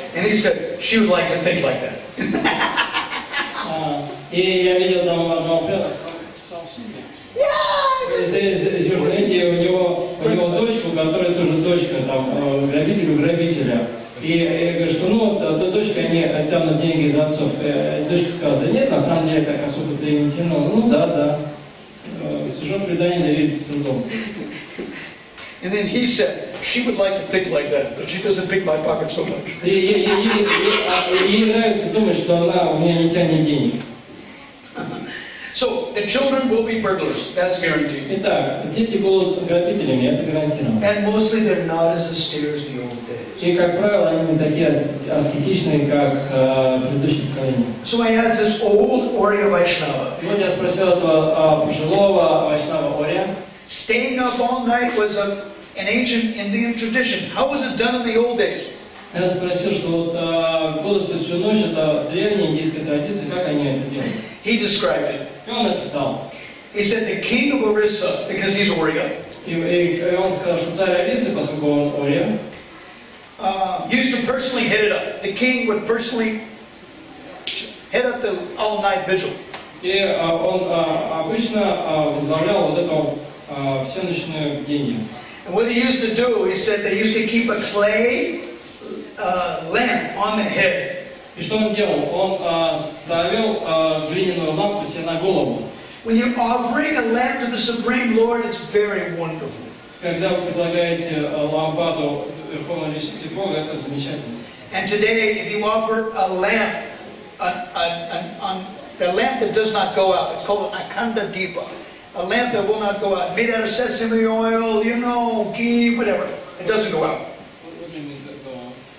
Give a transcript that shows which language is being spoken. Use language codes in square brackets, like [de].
[en] And he said, she would like to think like that. [ru] И я видел там одного преданного, из Южной Индии, у него дочку, которая тоже дочка грабителя. И я говорю, что дочка, они тянут деньги за отцов. И дочка сказала, да нет, на самом деле так особо-то и не тянул. Да. Сюжет предания довериться с трудом. [en] And then he said, she would like to think like that, but she doesn't pick my pocket so much. [ru] Ей нравится думать, что она у меня не тянет денег. [en] So, the children will be burglars, that's guaranteed. [ru] Итак, дети будут грабителями, это гарантировано. [en] And mostly they're not as austere as the old days. [ru] И, как правило, они не такие аскетичные, как предыдущие поколения. [en] So I asked this old Oriya Vaishnava. [ru] И вот я спросил этого пожилого Вайшнава Ория. [en] Staying up all night was an ancient Indian tradition. How was it done in the old days? [ru] Я спросил, что вот бодрствовать всю ночь, это древняя индийская традиция, как они это делают? [en] He described it. [ru] И он написал. [en] He said the king of Orissa, because he's Oriya, [ru] и он сказал, что царь Орисы, поскольку он Ория, [en] used to personally head it up. The king would personally head up the all-night vigil. [ru] И он обычно возглавлял вот это всеночное бдение. [en] And what he used to do, he said they used to keep a clay lamp on the head. [ru] И что он делал? Он ставил глиняную лампу себе на голову. [en] When you're offering a lamp to the Supreme Lord, it's very wonderful. [ru] Когда вы предлагаете лампаду Верховной Личности Бога, это замечательно. [en] And today, if you offer a lamp, a lamp that does not go out, it's called an Akhanda Deepa. A lamp that will not go out, made out of sesame oil, ghee, whatever. It doesn't go out. What do you mean that go out?